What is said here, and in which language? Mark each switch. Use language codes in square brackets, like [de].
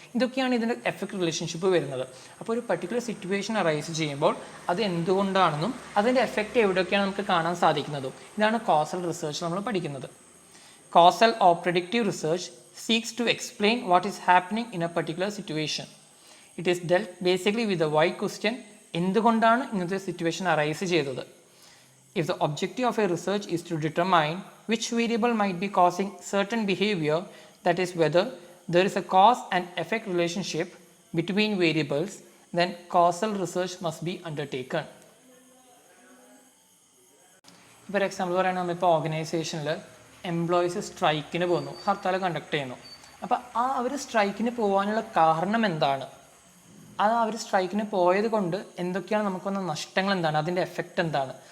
[ml] ഇതൊക്കെയാണ് ഇതിൻ്റെ effect relationship വരുന്നത്. അപ്പോൾ ഒരു പർട്ടിക്കുലർ സിറ്റുവേഷൻ അറൈസ് ചെയ്യുമ്പോൾ അത് എന്തുകൊണ്ടാണെന്നും അതിൻ്റെ എഫക്റ്റ് എവിടെയൊക്കെയാണ് നമുക്ക് കാണാൻ സാധിക്കുന്നതും ഇതാണ് കോസൽ റിസർച്ച് നമ്മൾ പഠിക്കുന്നത്. [en] Causal or predictive research seeks to explain what is happening in a particular situation. It is dealt basically with a why question, [ml] എന്തുകൊണ്ടാണ് ഇങ്ങനത്തെ സിറ്റുവേഷൻ അറൈസ് ചെയ്തത്. [en] If the objective of a research is to determine which variable might be causing certain behavior, that is whether there is a cause and effect relationship between variables, then causal research must be undertaken. [ml] ഇപ്പോൾ ഒരു example പറയുകയാണെങ്കിൽ നമ്മളിപ്പോൾ ഓർഗനൈസേഷനിൽ employees സ്ട്രൈക്കിന് പോകുന്നു, hartal conduct ചെയ്യുന്നു. അപ്പോൾ അവർ സ്ട്രൈക്കിന് പോകാനുള്ള കാരണം എന്താണ്, അത് അവർ സ്ട്രൈക്കിന് പോയത് കൊണ്ട് എന്തൊക്കെയാണ് നമുക്ക് വന്ന നഷ്ടങ്ങൾ എന്താണ്, അതിൻ്റെ എഫക്റ്റ് എന്താണ്.